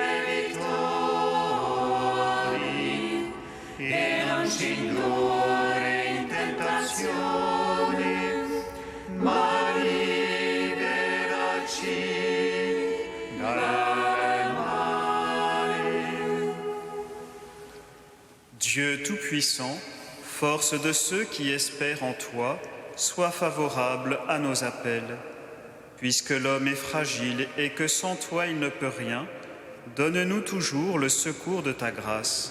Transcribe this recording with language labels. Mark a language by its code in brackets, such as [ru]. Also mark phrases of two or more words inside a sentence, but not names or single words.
[it] debitori, e non ci indurre in tentazione, ma liberaci dal male. [fr] Dieu Tout-Puissant, force de ceux qui espèrent en toi, sois favorable à nos appels. Puisque l'homme est fragile et que sans toi il ne peut rien, donne-nous toujours le secours de ta grâce.